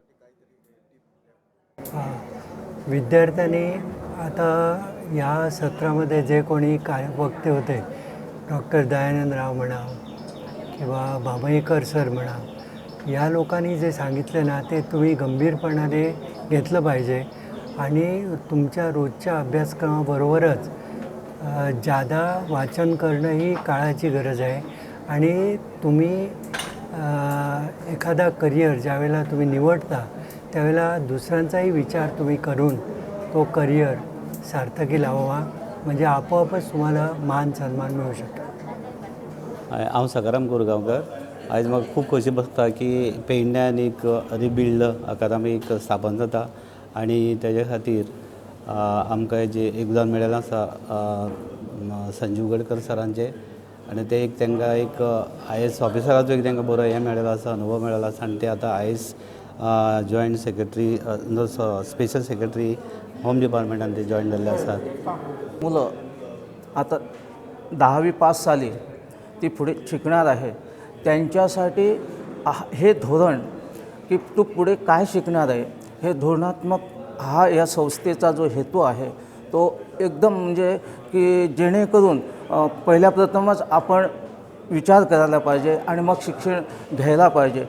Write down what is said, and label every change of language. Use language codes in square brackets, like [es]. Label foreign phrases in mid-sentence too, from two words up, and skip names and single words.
[mr] विद्यार्थ्यांनी आता या सत्रामध्ये जे कोणी वक्ते होते, डॉक्टर दयानंद राव म्हणा किंवा भामईकर सर म्हणा, या लोकांनी जे सांगितलं ना ते तुम्ही गंभीरपणाने घेतलं पाहिजे आणि तुमच्या रोजच्या अभ्यासक्रमाबरोबरच जादा वाचन करणं ही काळाची गरज आहे. आणि तुम्ही एखादा करिअर ज्यावेळेला तुम्ही निवडता त्यावेळेला दुसऱ्यांचाही विचार तुम्ही करून तो करिअर सार्थकी लावावा, म्हणजे आपोआपच तुम्हाला मान सन्मान मिळू शकतो. [kok] हांव सकाराम कोरगांवकर. आयज म्हाका खूब खोशी भोगता की पेडण्यान एक रिबिल्ड अकादमी स्थापन जाता आनी तेजे खातीर आमकां जे योगदान मेळ्ळेलें आसा संजीव गडकर सरांचे, आनी ते एक तांकां एक IAS ऑफिसराचो एक तांकां बरो हें मेळ्ळेलो आसा, अनुभव मेळ्ळेलो आसा आनी ते आतां IAS [en] joint secretary special secretary home [kok] डिपार्टमेंटान ते जॉयन जाल्ले आसात. [mr] मुलं आता 10वी पास झाली, ती पुढे शिकणार आहे, त्यांच्यासाठी हे धोरण की तू पुढे काय शिकणार आहे हे धोरणात्मक हा या संस्थेचा जो हेतू आहे तो एकदम म्हणजे की जेणेकरून पहिल्या प्रथमच आपण विचार करायला पाहिजे आणि मग शिक्षण घ्यायला पाहिजे.